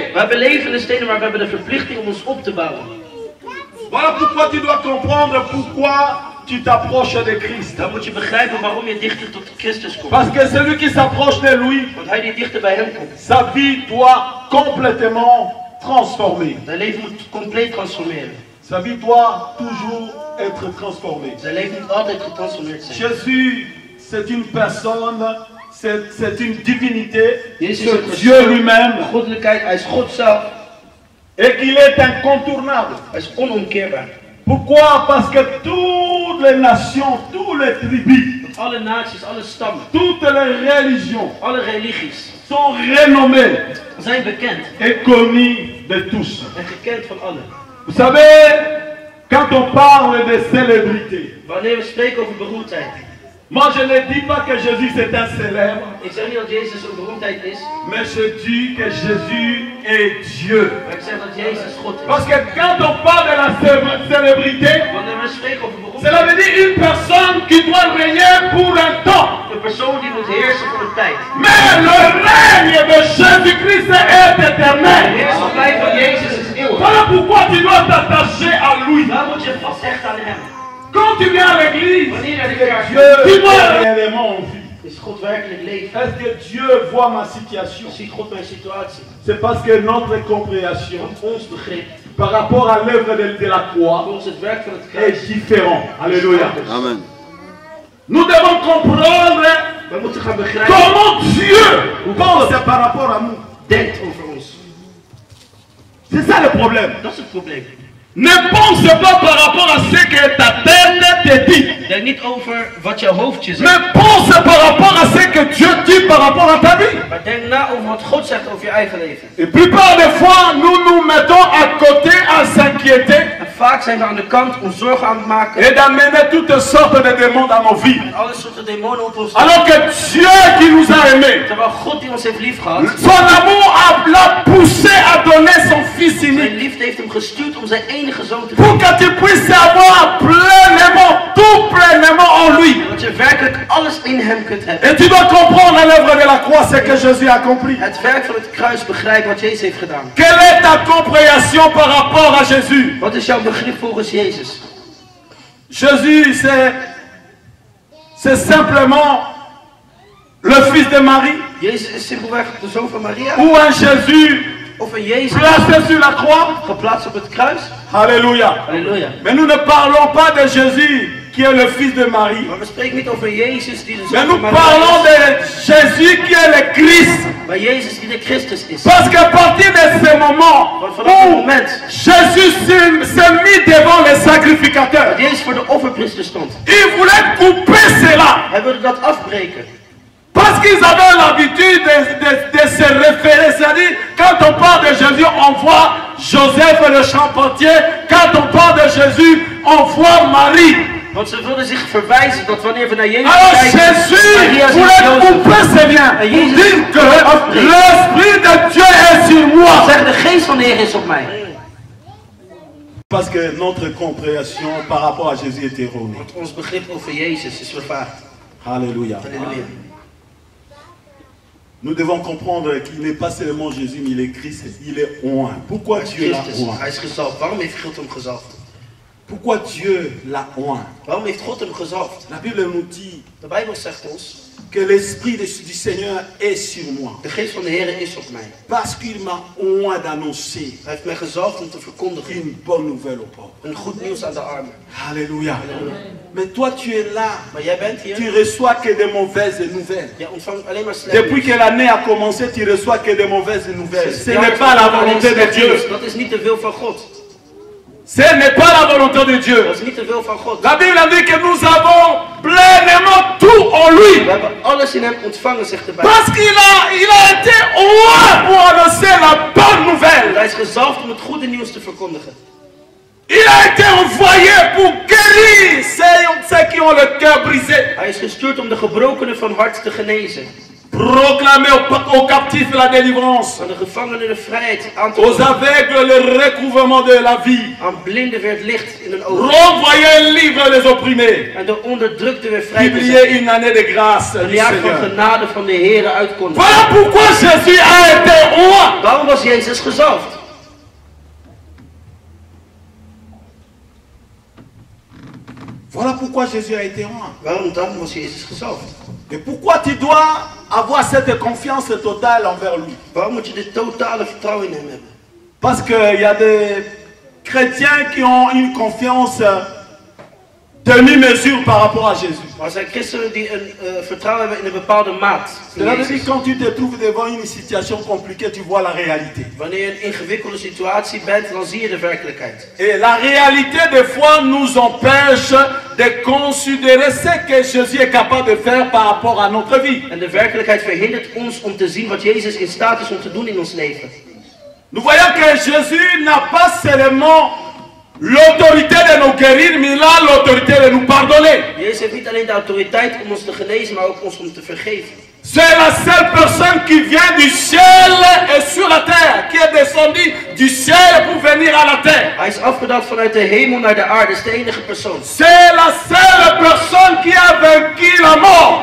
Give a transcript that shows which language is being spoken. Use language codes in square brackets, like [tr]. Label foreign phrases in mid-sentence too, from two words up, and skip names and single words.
[nl] We hebben levende stenen, maar we hebben de verplichting om ons op te bouwen. [fr] Voilà pourquoi tu dois comprendre pourquoi tu t'approches de Christ. [nl] Dan moet je begrijpen waarom je dichter tot Christus komt. [fr] Parce que celui qui s'approche de lui, [nl] Want hij die dichter bij hem komt, [fr] sa vie doit complètement transformer. [nl] zijn leven moet compleet transformeren. [fr] Sa vie doit toujours être transformée. [nl] Zijn leven moet altijd getransformeerd zijn. [fr] Jésus, c'est une personne, c'est une divinité, [nl] Jezus [fr] c'est [nl] is [fr] Dieu lui-même, [nl] goddelijkheid, hij is God zelf. [fr] et qu'il est incontournable. [nl] Hij is onomkeerbaar. [fr] Pourquoi? Parce que toutes les nations, toutes les tribus, [nl] Alle naties, alle stammen, [fr] toutes les religions [nl] alle religies [fr] sont renommées [nl] zijn bekend [fr] et connues de tous. [nl] en gekend van allen. [fr] Vous savez, quand on parle de célébrité, [nl] Wanneer we spreken over beroemdheid, [fr] moi je ne dis pas que Jésus c'est un célèbre, [nl] ik zeg niet dat Jezus een beroemdheid is, [fr] mais je dis que Jésus est Dieu. [nl] maar ik zeg dat Jezus God is. [fr] Parce que quand on parle de la célébrité, [nl] Wanneer we spreken over [fr] cela [nl] beroemdheid, [fr] veut dire une personne qui doit régner pour un temps. [nl] een persoon die moet heersen voor een tijd. [fr] Mais le règne de Jésus-Christ est [nl] De [fr] éternel. [nl] heerschappij van Jezus is eeuwig. [fr] Voilà pourquoi tu dois t'attacher à lui. [nl] Daar moet je vasthechten aan hem. [fr] Quand tu viens à l'église, [nl] Wanneer je naar de kerk [fr] Dieu [nl] gaat, [fr] tu vois réellement en vie. [nl] is God werkelijk leven. [fr] Est-ce que Dieu voit ma situation? [nl] Ziet God mijn situatie. [fr] C'est parce que notre compréhension [nl] Want ons begrip, [fr] par rapport à l'œuvre de la croix [nl] volgens het werk van het [fr] est [nl] kruis, [fr] différent. Alléluia. Amen. Nous devons comprendre [nl] we moeten gaan begrijpen [fr] comment Dieu pense par rapport à nous. [nl] denkt over ons. [fr] C'est ça le problème. [nl] Dat is het probleem. [fr] Ne pense pas par rapport à ce que ta tête te dit. [nl] Denk niet over wat jouw hoofdje zegt, [fr] Mais pense par rapport à ce que Dieu dit par rapport à ta vie. [nl] maar denk na over wat God zegt over je eigen leven. [fr] Et plupart des fois, nous nous mettons à côté à s'inquiéter [nl] En vaak zijn we aan de kant om zorgen aan het maken [fr] et d'amener toutes sortes de demandes dans nos vies. [nl] en alle soorten demonen op ons. [fr] Alors que Dieu qui nous a aimés, [nl] Terwijl God die ons heeft lief gehad, [fr] son amour l'a poussé à donner son Fils [nl] zijn [fr] unique [nl] liefde heeft hem gestuurd om zijn enige zoon te [fr] pour [nl] geven. [fr] que tu puisses avoir pleinement, tout pleinement en lui. [nl] Dat je werkelijk alles in hem kunt hebben. [fr] Et tu dois comprendre à l'œuvre de la croix ce que Jésus a accompli. [nl] Het werk van het kruis begrijpen wat Jezus heeft gedaan. [fr] Quelle est ta compréhension par rapport à Jésus? [nl] Wat is jouw begrip volgens Jezus? [fr] Jésus, c'est simplement le fils de Marie [nl] Jezus is simpelweg de zoon van Maria. [fr] ou un Jésus [nl] Of een Jezus [fr] placé sur la croix. [nl] geplaatst op het kruis. [fr] Alléluia. [nl] Halleluja. [fr] Mais nous ne parlons pas de Jésus qui est le fils de Marie. [nl] Maar we spreken niet over Jezus die de [fr] Mais [nl] zoon [fr] nous [nl] van Maria [fr] parlons [nl] is. [fr] de Jésus qui est le Christ. [nl] Maar Jezus die de Christus is. [fr] Parce qu'à partir de ce moment [nl] Want vanaf het [fr] où [nl] moment [fr] Jésus s'est mis devant les sacrificateurs, [nl] dat Jezus voor de offerpriester stond, [fr] il voulait couper cela. [nl] hij wilde dat afbreken. [fr] Parce qu'ils avaient l'habitude de se référer. C'est-à-dire, quand on parle de Jésus, on voit Joseph le charpentier. Quand on parle de Jésus, on voit Marie. [nl] Want ze wilden zich verwijzen dat wanneer we naar Jezus [fr] Alors [nl] kijken, [fr] Jésus [nl] Maria [fr] voulait [nl] zich Jozef. [fr] couper ses liens. Et Pour Jésus dire que [nl] afbreken. [fr] l'Esprit de Dieu est sur moi. [nl] Zeg, de geest van de Heer is op mij. [fr] Parce que notre compréhension par rapport à Jésus est erronée. [nl] Want ons begrip over Jezus is vervaagd. [fr] Alléluia. [nl] Halleluja. [fr] Nous devons comprendre qu'il n'est pas seulement Jésus, mais il est Christ, il est oint. Pourquoi Dieu l'a [nl] Christus, [fr] oint? [nl] hij is gezalfd. Waarom heeft God hem gezalfd? [fr] Pourquoi Dieu l'a oint? [nl] Waarom heeft God hem gezalfd? [fr] La Bible nous dit [nl] De Bijbel zegt ons, [fr] que l'Esprit du Seigneur est sur moi. [nl] de geest van de Heer is op mij. [fr] Parce qu'il m'a oint d'annoncer [nl] Hij heeft mij gezalfd om te verkondigen [fr] une bonne nouvelle aux pauvres. [nl] een goed nieuws aan de armen. [fr] Alléluia. Mais toi tu es là, [nl] Maar jij bent hier. [fr] tu reçois que de mauvaises nouvelles. [nl] Jij ontvangt alleen maar slecht [fr] Depuis que l'année a commencé, tu reçois que de mauvaises nouvelles. Ce [nl] nieuws. [fr] n'est pas la volonté de Dieu. [nl] Dat is niet de wil van God. [fr] Ce n'est pas la volonté de Dieu. [nl] Dat is niet de wil van God. [fr] La Bible dit que nous avons pleinement tout en lui. [nl] We hebben alles in hem ontvangen, zegt de Bijbel. [fr] Parce qu'il a été roi pour annoncer la bonne nouvelle. [nl] Hij is gezalfd om het goede nieuws te verkondigen. [fr] Il a été envoyé pour guérir ceux qui ont le cœur brisé. [nl] Hij is gestuurd om de gebrokenen van hart te genezen. [fr] Proclamer aux captifs la délivrance. [nl] Aan de gevangenen de vrijheid aan te [fr] Aux [nl] bieden. [fr] aveugles le recouvrement de la vie. [nl] Aan blinden weer het licht in hun ogen. [fr] Renvoyer libre les opprimés. [nl] En de onderdrukte weer vrij te [fr] Publier [nl] zetten. [fr] une année de grâce [nl] Een [fr] du [nl] jaar van [fr] Seigneur. [nl] genade van de Heere uitkondigen. [fr] Voilà pourquoi Jésus a été roi. [nl] Waarom was Jezus gezalfd? [fr] Voilà pourquoi Jésus a été roi. [nl] Waarom dan was Jezus gezalfd? [fr] Et pourquoi tu dois avoir cette confiance totale envers lui? [nl] Waarom moet je dit totale vertrouwen in hem hebben? [fr] Parce qu'il y a des chrétiens qui ont une confiance demi-mesure par rapport à Jésus. [nl] Maar er zijn christenen die een vertrouwen hebben in een bepaalde maat. in [fr] Cela veut dire [nl] Jezus. [fr] que quand tu te trouves devant une situation compliquée, tu vois la réalité. [nl] Wanneer je in een ingewikkelde situatie bent, dan zie je de werkelijkheid. [fr] Et la réalité, des fois, nous empêche de considérer ce que Jésus est capable de faire par rapport à notre vie. [nl] En de werkelijkheid verhindert ons om te zien wat Jezus in staat is om te doen in ons leven. [fr] Nous voyons que Jésus n'a pas seulement l'autorité de nous guérir, mais il a l'autorité de nous pardonner. [nl] Jezus heeft niet alleen de autoriteit om ons te genezen, maar ook ons om te vergeven. [fr] C'est la seule personne qui vient du ciel et sur la terre, qui est descendue du ciel pour venir à la terre. [nl] Hij is afgedaald vanuit de hemel naar de aarde, is de enige persoon. [fr] C'est la seule personne qui a vaincu la mort.